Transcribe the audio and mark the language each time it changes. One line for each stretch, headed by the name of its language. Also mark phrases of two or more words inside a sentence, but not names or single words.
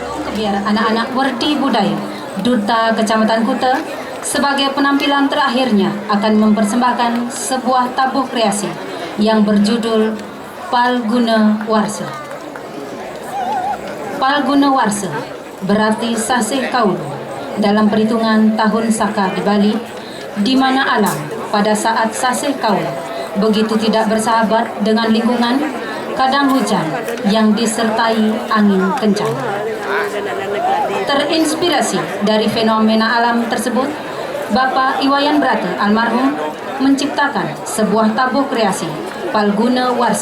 Indonesian: biar anak-anak Werdi Budaya Duta Kecamatan Kuta sebagai penampilan terakhirnya akan mempersembahkan sebuah tabuh kreasi yang berjudul Palguna Warsa. Palguna Warsa berarti
Balinese: sasih kaulu
Indonesian: dalam perhitungan tahun Saka di Bali, di mana alam pada saat
Balinese: sasih kaulu
Indonesian: begitu tidak bersahabat dengan lingkungan, kadang hujan yang disertai angin kencang. Terinspirasi dari fenomena alam tersebut, Bapak Iwayan Brata almarhum menciptakan sebuah tabuh kreasi Palguna Warsa